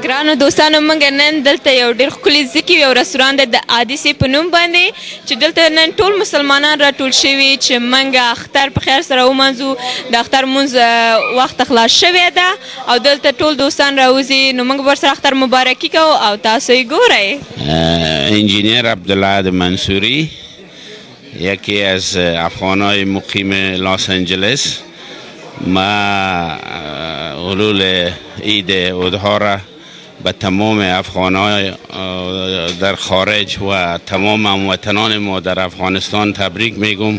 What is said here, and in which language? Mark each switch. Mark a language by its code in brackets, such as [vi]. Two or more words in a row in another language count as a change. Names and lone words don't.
[ps] ګرانو دوستانو موږ نن دلته یو ډېر ښکلي ځای کې یو رستوران دی د عادسي په نوم باندې چې دلته نن ټول مسلمانان راټول شوي چې موږ اختر په خیر سره ومنځو. د اختر لمونځ وخت خلاص شوی ده او دلته ټول دوستان راوځي، نو موږ ورسره اختر مبارکي کوو او تاسو یې ګورئ. [fa] انجینیر عبدالله منصوری، یکی از افغانای مقیم لس آنجلس. ما حلول عید اضحی را به تمام افغانای در خارج و تمام هموطنان ما در افغانستان تبریک میگم.